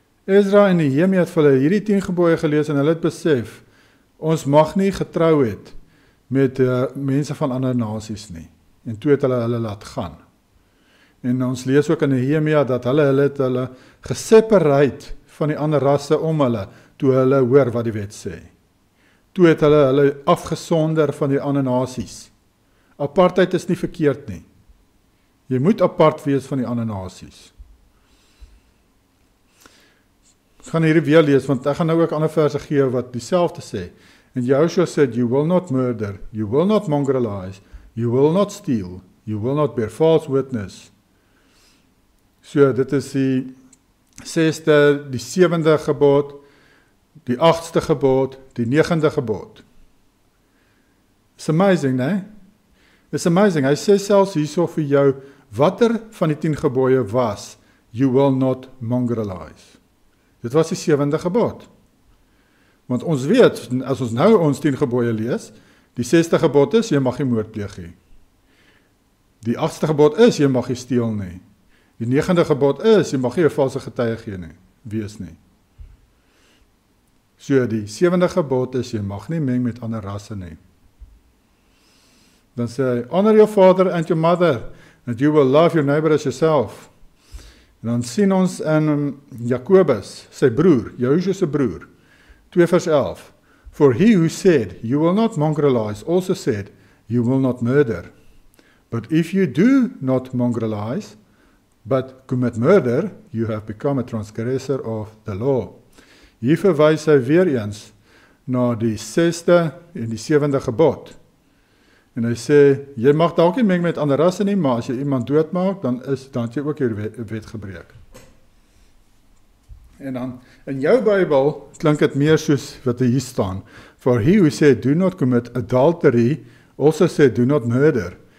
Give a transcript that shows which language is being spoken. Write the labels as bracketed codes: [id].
[af] Ezra en Nehemia het vir hulle hierdie 10 gebooie gelees en hulle het besef, ons mag nie getrou het met mense van ander nasies nie. En toe het hulle laat gaan. En ons lees ook in Nehemia dat hulle het hulle gesepareerd van die ander rasse om hulle, toe hulle hoor wat die wet sê. Toe het hulle afgesonder van die ander nasies. Apartheid is nie verkeerd nie. Jy moet apart wees van die ander nasies. Ek gaan hierdie weer lees, want ek gaan nou ook ander verse gee wat dieselfde sê. [en] And Joshua said, you will not murder, you will not mongrelize, you will not steal, you will not bear false witness. [af] So, dit is die 6de, die 7de gebod, die 8ste gebod, die 9de gebod. [en] It's amazing, né? It's amazing. [af] Hy sê selfs hierso vir jou, watter van die 10 gebooie was, [en] you will not mongrelize. [af] Dit was die 7de gebod. Want ons weet, as ons nou ons 10 gebooie lees, die 6de gebod is, jy mag nie moord pleeg nie. Die 8ste gebod is, jy mag nie steel nie. Die 9de gebod is, jy mag nie 'n valse getuie gee nie, wees nie. So die 7de gebod is, jy mag nie meng met ander rasse nie. Dan sê hy, [en] honor your father and your mother, and you will love your neighbor as yourself. [af] En dan sien ons in Jakobus, sy broer, Joshua se broer, 2 vers 11. [en] For he who said, you will not mongrelize, also said, you will not murder. But if you do not mongrelize, but commit murder, you have become a transgressor of the law. [af] Hier verwys hy weer eens na die 6de en die 7de gebod. En hy sê, jy mag dalk nie meng met ander rasse nie, maar as jy iemand doodmaak, dan het jy ook hier wet gebreek. En dan, in jou Bybel, klink dit meer soos wat hier staan. [en] For he who said, do not commit adultery, also said, do not murder.